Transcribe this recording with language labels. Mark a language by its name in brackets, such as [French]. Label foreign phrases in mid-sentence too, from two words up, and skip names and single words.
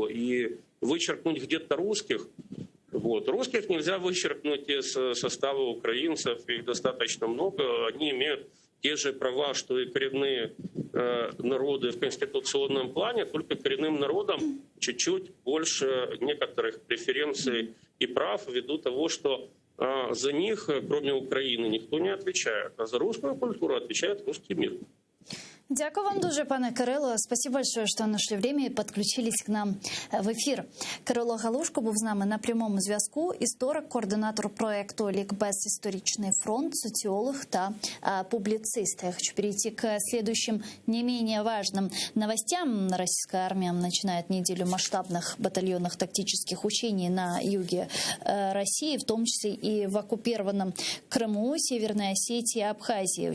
[Russian] И вычеркнуть где-то русских, русских нельзя вычеркнуть из состава украинцев, их достаточно много, они имеют те же права, что и коренные народы в конституционном плане, только коренным народам чуть-чуть больше некоторых преференций и прав ввиду того, что за них, кроме Украины, никто не отвечает, а за русскую культуру отвечает русский мир. [Ukrainian] Дякую вам дуже, пане Кирило. [Russian] Спасибо большое, [Ukrainian] що знайшли время і підключились [Russian] к нам [Ukrainian] в ефір. Кирило Галушко був з нами на прямому зв'язку. Історик, координатор проекту «Лікбез. [Russian] Історичный фронт», социолог та публицист. Я хочу перейти к следующим не менее важным новостям. Российская армия начинает неделю масштабных батальонных тактических учений на юге России, в том числе и в оккупированном Крыму, Северной Осетии и Абхазии.